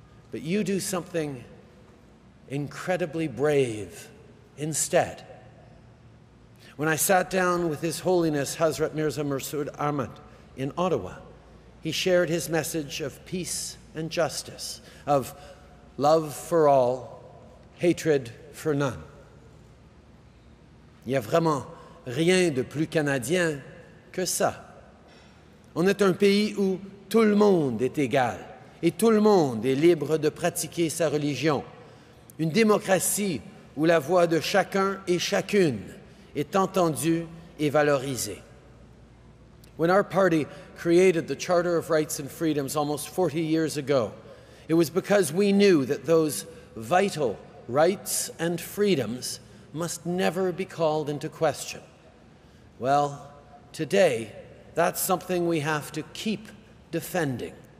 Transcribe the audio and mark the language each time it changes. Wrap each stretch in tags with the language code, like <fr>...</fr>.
<en>But you do something incredibly brave instead. When I sat down with His Holiness Hazrat Mirza Masroor Ahmad in Ottawa, he shared his message of peace and justice, of love for all, hatred for none.</en> <fr>Il y a vraiment rien de plus canadien que ça. On est un pays où tout le monde est égal et tout le monde est libre de pratiquer sa religion. Une démocratie où la voix de chacun et chacune est entendue et valorisée.</fr> <en>When our party created the Charter of Rights and Freedoms almost 40 years ago, it was because we knew that those vital rights and freedoms must never be called into question. Well, today, that's something we have to keep defending.</en>